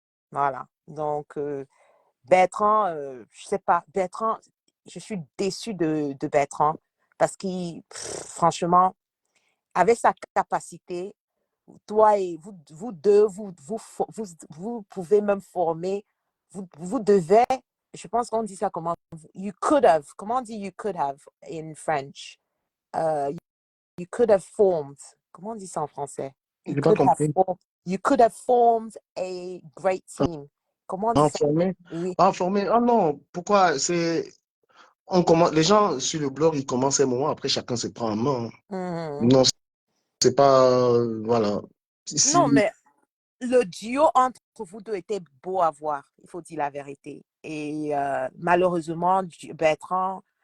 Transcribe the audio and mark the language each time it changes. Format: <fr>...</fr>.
<fr>Voilà. Donc, Bertrand, je sais pas, Bertrand, je suis déçue de Bertrand parce qu'il, franchement, avec sa capacité, toi et vous deux, vous pouvez même former, vous devez, je pense qu'on dit ça comment,</fr> <en>you could have,</en> <fr>comment on dit</fr> <en>you could have in French? Uh, you could have formed,</en> <fr>comment on dit ça en français? Je n'ai pas compris.</fr> <en>You could have formed a great team.</en> <fr>Comment on dit ça? Informé. Oui. Informé. Ah non, pourquoi les gens sur le blog, ils commencent un moment, après chacun se prend en main. Non, c'est pas, voilà. Non, mais le duo entre vous deux était beau à voir, il faut dire la vérité. Et malheureusement, Bertrand,</fr>